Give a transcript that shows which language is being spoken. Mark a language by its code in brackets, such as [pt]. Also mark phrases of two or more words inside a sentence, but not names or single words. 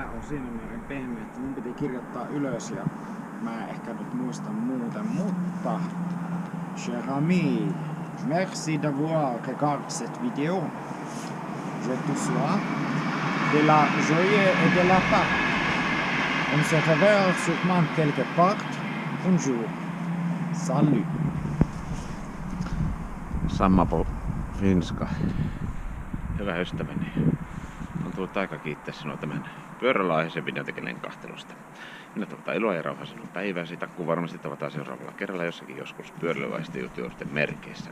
[fi] siinä määrin pehmeä, että mun piti kirjoittaa ylös ja mä ehkä nyt muistan muuten, mutta [fr] cher ami, merci d'avoir regardé cette vidéo. Je te souhaite de la joie et de la paix. On se reverra sûrement quelque part un jour. Salut. [sv] Sammapo Finska. [fi] Hyvä ystäväni. On tullut aika kiittää sinua tämän pyörällä aiheisen videotekelleen kahtelusta. Minä toivotan iloa ja rauhaa sinun päiväsi. Takkuu varmasti tavataan seuraavalla kerralla jossakin joskus pyöräilyaiheisten juttujen merkeissä.